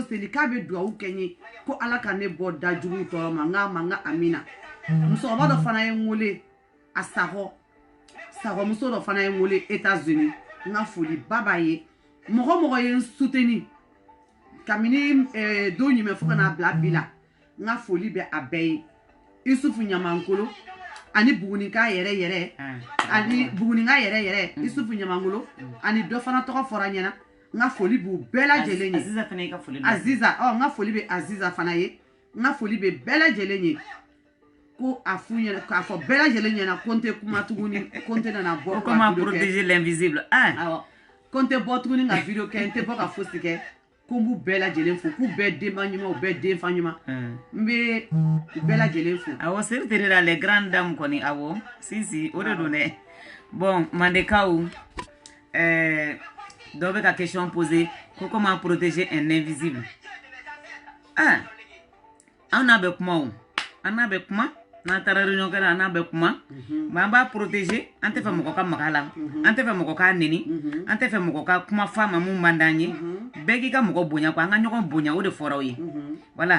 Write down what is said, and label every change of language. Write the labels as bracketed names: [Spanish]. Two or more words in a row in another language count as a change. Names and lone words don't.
[Bambara] seli k'a bɛ dugawu kɛ n ye ko ala ka ne bɔ da jugu tɔɔrɔ ma n ka amina musokɔrɔba dɔ fana ye n wele a sagɔmuso dɔ fana ye n wele États-Unis n ka foli ba b'a ye mɔgɔ ye n soutenir kabini don ɲumɛ fo ka n'a bila bi la n ka foli bɛ a bɛɛ ye Isufu Ɲamankolo ani Bugunika yɛrɛ Isufu Ɲamankolo ani dɔ fana tɔgɔ fɔra ɲɛna n ka foli b'u bɛɛ lajɛlen ye Aziza fana ka foli Aziza n ka foli bɛ Aziza fana ye n ka foli bɛ bɛɛ lajɛlen ye ko a f'u ɲɛna k'a fɔ bɛɛ lajɛlen ɲɛna ko n tɛ kuma tuguni ko n tɛ nana bɔ [French] comment protéger l'invisible [Bambara] awɔ ko n tɛ bɔ tuguni ka video kɛ n tɛ bɔ ka fosi kɛ ko n b'u bɛɛ lajɛlen fo k'u bɛɛ denba ɲuman u bɛɛ denfa ɲuman n bɛ u bɛɛ lajɛlen fo awɔ seri tere la [French] les grandes dames [Bambara] kɔni awɔ si o de don dɛ bon Mandekaw dɔw bɛ ka [French] question poser [Bambara] ko [French] comment protéger un invisible [Bambara] an n'a bɛ kuma o an n'a bɛ kuma n'an taara réunion kɛ la an n'a bɛ kuma mais an b'a protéger an tɛ fɛ mɔgɔ ka maga la an tɛ fɛ mɔgɔ k'a neni an tɛ fɛ mɔgɔ ka kuma f'a ma mun man d'an ye bɛɛ k'i ka mɔgɔ bonya quoi an ka ɲɔgɔn bonya o de fɔra aw ye voilà